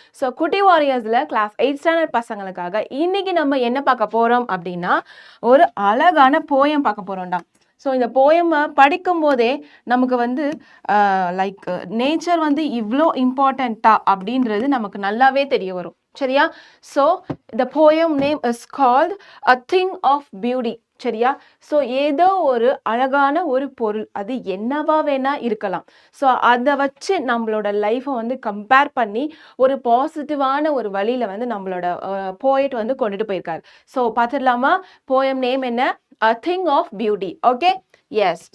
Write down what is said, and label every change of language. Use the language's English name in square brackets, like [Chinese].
[Tamil] So குட்டி வாரியர்ஸில் class 8 standard பசங்களுக்காக இன்னைக்கு நம்ம என்ன பார்க்க போகிறோம் அப்படின்னா, ஒரு அழகான போயம் பார்க்க போகிறோம்டா. ஸோ இந்த போயமை படிக்கும் போதே நமக்கு வந்து லைக் நேச்சர் வந்து இவ்வளோ இம்பார்ட்டண்ட்டா அப்படின்றது நமக்கு நல்லாவே தெரிய வரும். சரியா? [English] So the poem name is called A Thing of Beauty. [Tamil] சரியா? ஸோ ஏதோ ஒரு அழகான ஒரு பொருள், அது என்னவா வேணா இருக்கலாம். ஸோ அதை வச்சு நம்மளோட லைஃப்பை வந்து கம்பேர் பண்ணி ஒரு பாசிட்டிவான ஒரு வழியில் வந்து நம்மளோட போயட் வந்து கொண்டுட்டு போயிருக்காரு. ஸோ பார்த்துடலாமா? போயம் நேம் என்ன? A Thing of Beauty. Okay, S.